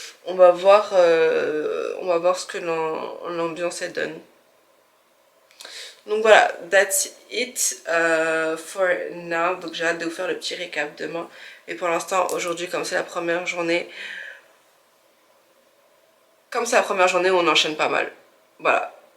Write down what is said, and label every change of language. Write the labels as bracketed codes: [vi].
[fr] On va voir ce que l'ambiance elle donne. Donc voilà, [en] that's it for now. [fr] Donc j'ai hâte de vous faire le petit récap demain. Mais pour l'instant, aujourd'hui, comme c'est la première journée, on enchaîne pas mal. Voilà.